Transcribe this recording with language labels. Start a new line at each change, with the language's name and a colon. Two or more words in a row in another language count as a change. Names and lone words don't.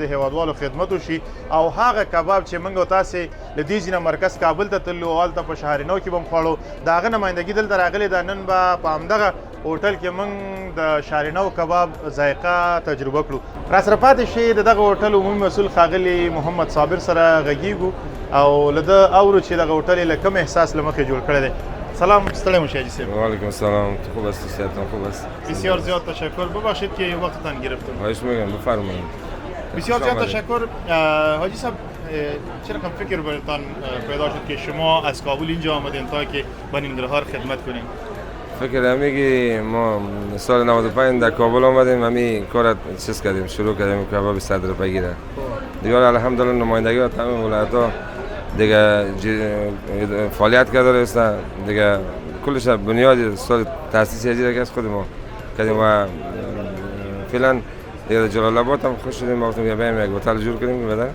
Pashto: هیوادوالو خدمت وشي او هغه کباب چې موږ او تاسې له دې ځای نه مرکز کابل ته تللو او هلته په شهرنو کې به م خوړو د هغه نمایندګي دلته راغلې ده نن به په همدغه هوټل کې موږ د شارینو کباب ذایقه تجربه کړو را سره پاتې شي د دغه هوټل عمومي مسؤل ښاغلي محمد صابر سره غږیږو او له ده اورو چې دغه هوټل یې له کوم احساس له مخې جوړ کړی دی سلام ستړی مو شي حاجی صاحب
Arabic: وعلیکم السلام
Persian: خوب است صحتتان خوب است بسیار زیاد تشکر ببخشید که وقتتان گرفتم خواهش میکنم بفرمایید بسیار زیاد تشکر حاجی صاحب چه رقم فکر برتان پیدا شد که شما از کابل اینجا آمدین تا که به ننگرهار خدمت کنین فکر همیگی ما سال 95 در کابل آمدیم همی کار چیز کردیم شروع کردیم کباب صدر بگیره دیگه الحمدلله نمایندگی و تمام ولایت‌ها دیگه فعالیت کرده است دیگه کلش بنیاد سال تأسیس اجرا که از خود ما کردیم و فعلا دیگه جلال آباد هم خوش شدیم وقتی بیایم یک هتل جور کنیم که بدن